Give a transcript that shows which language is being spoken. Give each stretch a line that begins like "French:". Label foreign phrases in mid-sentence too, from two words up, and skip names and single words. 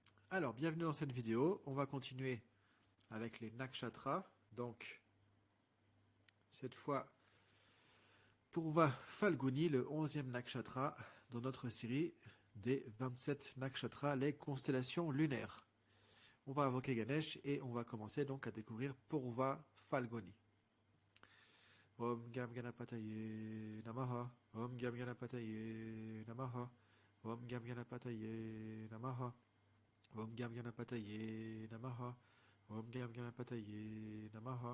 French: Alors, bienvenue dans cette vidéo. On va continuer avec les nakshatras. Donc, cette fois, Purva Falguni, le 11e nakshatra dans notre série des 27 nakshatras, les constellations lunaires. On va invoquer Ganesh et on va commencer donc à découvrir Purva Falguni.
Sanskrit: Om Gam Ganapataye Namaha. Om Gam Ganapataye Namaha. Om Gam Ganapataye Namaha. Om Gam Ganapataye Namaha. Om Gam Ganapataye Namaha.